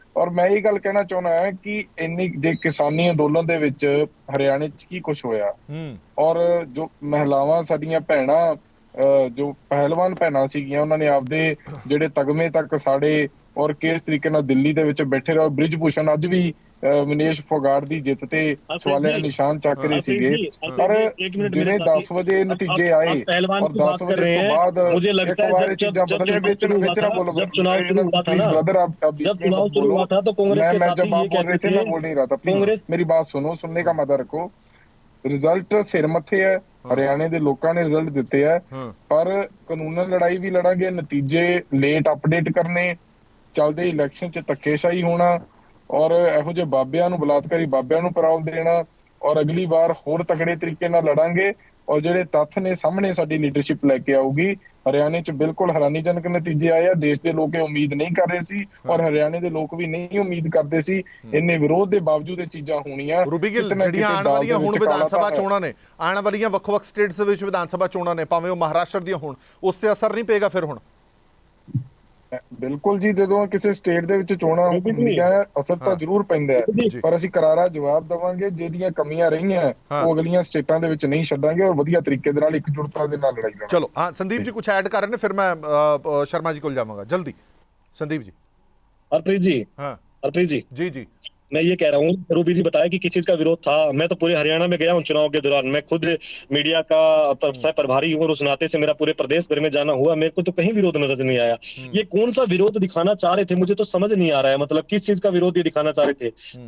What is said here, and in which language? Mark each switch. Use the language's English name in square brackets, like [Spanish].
[Punjabi] ਔਰ ਮੈਂ ਇਹ ਗੱਲ ਕਹਿਣਾ ਚਾਹੁੰਦਾ ਹਾਂ ਕਿ ਇੰਨੀ ਜੇ ਕਿਸਾਨੀ ਅੰਦੋਲਨ ਦੇ ਵਿੱਚ ਹਰਿਆਣੇ 'ਚ ਕੀ ਕੁਝ ਹੋਇਆ ਔਰ ਜੋ ਮਹਿਲਾਵਾਂ ਸਾਡੀਆਂ ਭੈਣਾਂ, ਜੋ ਪਹਿਲਵਾਨ ਭੈਣਾਂ ਸੀਗੀਆਂ, ਉਹਨਾਂ ਨੇ ਆਪਦੇ ਜਿਹੜੇ ਤਗਮੇ ਤੱਕ ਸਾੜੇ ਔਰ ਕਿਸ ਤਰੀਕੇ ਨਾਲ ਦਿੱਲੀ ਦੇ ਵਿੱਚ ਬੈਠੇ ਰਹੇ। ਬ੍ਰਿਜ ਭੂਸ਼ਣ ਅੱਜ ਵੀ ਮਨੀਸ਼ ਫੋਗਾਟ ਦੀ ਜਿੱਤ ਤੇ ਸਵਾਲਿਆ ਨਿਸ਼ਾਨ ਚੱਕ ਰਹੇ ਸੀਗੇ, ਪਰ ਜਿਹੜੇ 10 ਵਜੇ ਨਤੀਜੇ ਆਏ ਔਰ 10 ਵਜੇ ਤੋਂ ਬਾਅਦ ਇੱਕ ਵਾਰ ਚੀਜ਼ਾਂ ਬਦਲੀਆਂ। ਵਿੱਚ ਨਾ ਬੋਲੋ [Hindi] ब्रदर, आप जब चुनाव शुरू हुआ था तो कांग्रेस के साथी ये कहते थे, मैं बोल नहीं रहा था, प्लीज मेरी बात सुनो, सुनने का मजा रखो। [Punjabi] रिजल्ट सिर मथे है, हरियाणे ਦੇ ਲੋਕਾਂ ਨੇ ਰਿਜ਼ਲਟ ਦਿੱਤੇ ਹੈ, ਪਰ ਕਾਨੂੰਨ ਲੜਾਈ ਵੀ ਲੜਾਂਗੇ। ਨਤੀਜੇ ਲੇਟ ਅਪਡੇਟ ਕਰਨੇ, ਚੱਲਦੇ ਇਲੈਕਸ਼ਨ 'ਚ ਧੱਕੇਸ਼ਾਹੀ ਹੋਣਾ ਔਰ ਇਹੋ ਜਿਹੇ ਬਾਬਿਆਂ ਨੂੰ, ਬਲਾਤਕਾਰੀ ਬਾਬਿਆਂ ਨੂੰ ਪੈਰੋਲ ਦੇਣਾ ਔਰ ਅਗਲੀ ਵਾਰ ਹੋਰ ਤਕੜੇ ਤਰੀਕੇ ਨਾਲ ਲੜਾਂਗੇ। ਔਰ ਜਿਹੜੇ ਤੱਥ ਨੇ ਸਾਹਮਣੇ ਸਾਡੀ ਲੀਡਰਸ਼ਿਪ ਲੈ ਕੇ ਆਊਗੀ। ਹਰਿਆਣੇ 'ਚ ਬਿਲਕੁਲ ਹੈਰਾਨੀਜਨਕ ਨਤੀਜੇ ਆਏ ਆ, ਦੇਸ਼ ਦੇ ਲੋਕ ਇਹ ਉਮੀਦ ਨਹੀਂ ਕਰ ਰਹੇ ਸੀ ਔਰ ਹਰਿਆਣੇ ਦੇ ਲੋਕ ਵੀ ਨਹੀਂ ਉਮੀਦ ਕਰਦੇ ਸੀ। ਇੰਨੇ ਵਿਰੋਧ ਦੇ ਬਾਵਜੂਦ ਇਹ ਚੀਜ਼ਾਂ ਹੋਣੀਆਂ। ਰੂਬੀ ਗਿੱਲ, ਜਿਹੜੀਆਂ ਆਉਣ ਵਾਲੀਆਂ ਹੁਣ ਵਿਧਾਨ ਸਭਾ ਚੋਣਾਂ ਨੇ, ਆਉਣ ਵਾਲੀਆਂ ਵੱਖ-ਵੱਖ ਸਟੇਟਸ ਦੇ ਵਿੱਚ ਵਿਧਾਨ ਸਭਾ ਚੋਣਾਂ ਨੇ, ਭਾਵੇਂ ਉਹ ਮਹਾਰਾਸ਼ਟਰ ਦੀਆਂ ਹੋਣ, ਉਸ ਤੇ ਅਸਰ ਨਹੀਂ ਪਏਗਾ ਫਿਰ ਹੁਣ? ਬਿਲਕੁਲ ਜੀ, ਜਦੋਂ ਕਿਸੇ ਸਟੇਟ ਦੇ ਵਿੱਚ ਚੋਣਾਂ ਹੁੰਦੀਆਂ ਅਸਰ ਤਾਂ ਜ਼ਰੂਰ ਪੈਂਦਾ ਹੈ, ਪਰ ਅਸੀਂ ਕਰਾਰਾ ਜਵਾਬ ਦੇਵਾਂਗੇ। ਜਿਹੜੀਆਂ ਕਮੀਆਂ ਰਹੀਆਂ ਉਹ ਅਗਲੀਆਂ ਸਟੇਟਾਂ ਦੇ ਵਿੱਚ ਨਹੀਂ ਛੱਡਾਂਗੇ ਔਰ ਵਧੀਆ ਤਰੀਕੇ ਦੇ ਨਾਲ ਇਕਜੁੱਟਤਾ ਦੇ ਨਾਲ ਲੜਾਈ ਲੜਾਂਗੇ। ਚਲੋ ਹਾਂ, ਸੰਦੀਪ ਜੀ ਕੁਝ ਐਡ ਕਰ ਰਹੇ ਨੇ, ਫਿਰ ਮੈਂ ਸ਼ਰਮਾ ਜੀ ਕੋਲ ਜਾਵਾਂਗਾ ਜਲਦੀ। ਸੰਦੀਪ ਜੀ। [Hindi] हरप्रीत जी, हाँ हरप्रीत जी, जी जी मैं ये कह रहा हूँ, रूबी जी बताया कि किस चीज का विरोध था। मैं तो पूरे हरियाणा में गया हूँ चुनाव के दौरान, मैं खुद मीडिया का सह प्रभारी हूँ और उस नाते से मेरा पूरे प्रदेश भर में जाना हुआ, मेरे को तो कहीं विरोध नजर नहीं आया। ये कौन सा विरोध दिखाना चाह रहे थे, मुझे तो समझ नहीं आ रहा है, मतलब किस चीज का विरोध ये दिखाना चाह रहे थे।